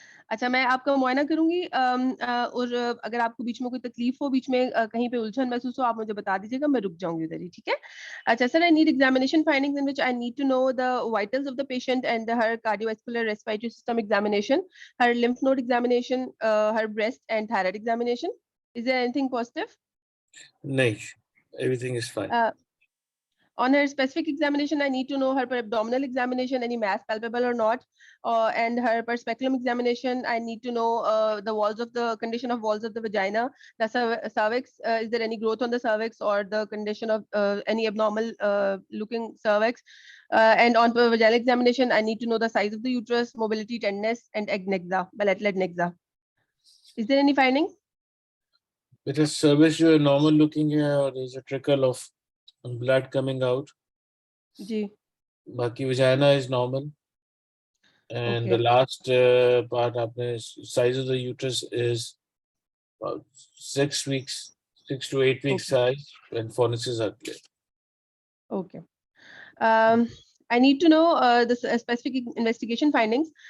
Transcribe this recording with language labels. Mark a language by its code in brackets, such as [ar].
[hi] अच्छा, मैं आपका मुआयना करूँगी, और अगर आपको बीच में कोई तकलीफ हो, बीच में कहीं पे उलझन महसूस हो, आप मुझे बता दीजिएगा, मैं रुक जाऊँगी उधर ही, ठीक है? [en] अच्छा sir, I need examination findings in which I need to know the vitals of the patient and her cardiovascular respiratory system examination, her lymph node examination, her breast and thyroid examination. Is there anything positive? [hi] नहीं, [en] everything is fine. On her specific examination, I need to know her abdominal examination, any mass palpable or not, and her per speculum examination. I need to know the walls of the condition of walls of the vagina, the cervix. Is there any growth on the cervix or the condition of any abnormal looking cervix? And on vaginal examination, I need to know the size of the uterus, mobility, tenderness, and adnexa, bilateral adnexa. Is there any finding? बेटा cervix [hi] जो है [en] Normal looking है और there's a trickle of blood coming out. [hi] जी, बाकी [en] vagina is normal. And the okay. last part [hi] आपने [en] size of the uterus is about 6 weeks, 6 to 8 weeks Okay. size, and fornices are clear. Okay. Um, I need to know the specific investigation findings.